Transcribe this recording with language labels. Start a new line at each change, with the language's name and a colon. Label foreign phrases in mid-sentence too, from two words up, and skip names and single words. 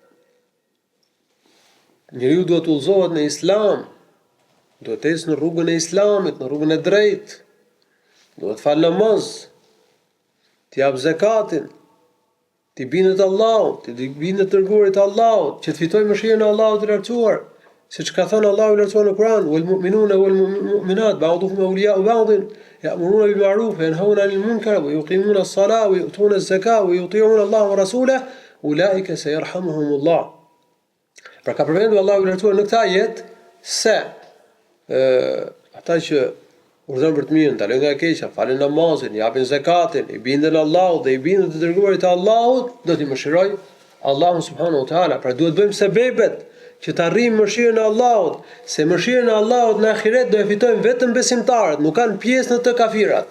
Albanian: Njeriu duhet të udhëzohet në Islam, duhet të ecë në rrugën e Islamit, në rrugën e drejtë, duhet të falë namaz, të jap zakatin, të bindet Allahut, të bindet dërguarit të Allahut, që të fitojë mëshirën e Allahut të lartësuar, siç ka thënë Allahu i lartësuar në Kur'an,
Arabic: والمؤمنون والمؤمنات بعضهم أولياء بعض يأمرون بالمعروف وينهون عن المنكر ويقيمون الصلاة ويؤتون الزكاة ويطيعون الله ورسوله أولئك سيرحمهم الله.
Albanian: Pra ka përmendur Allahu i lartësuar në këtë ajet se ata që urdhëron për të mirën, ndalojnë nga e keqja, falin namazin, japin zakatin, i binden Allahut dhe i binden të dërguarit të Allahut, do t'i mëshiroj Allahu
Arabic: سبحانه وتعالى.
Albanian: Pra duhet bëjmë sebebet që të arrijmë mëshirën e Allahut, se mëshirën e Allahut në ahiret do e fitojmë vetëm besimtarët, nuk kanë pjesë në të kafirat.